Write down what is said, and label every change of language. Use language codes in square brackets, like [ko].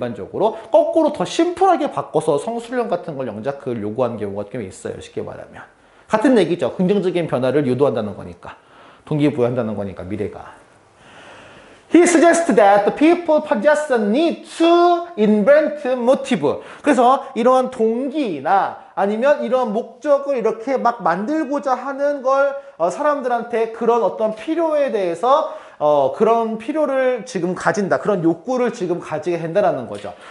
[ko] 일반적으로 거꾸로 더 심플하게 바꿔서 성수령 같은 걸 영작을 요구하는 경우가 꽤 있어요. 쉽게 말하면 같은 얘기죠. 긍정적인 변화를 유도한다는 거니까, 동기부여한다는 거니까. 미래가 [en] He suggests that the people possess a need to invent motive. [ko] 그래서 이러한 동기나 아니면 이런 목적을 이렇게 막 만들고자 하는 걸 사람들한테 그런 어떤 필요에 대해서 그런 필요를 지금 가진다. 그런 욕구를 지금 가지게 된다는 거죠.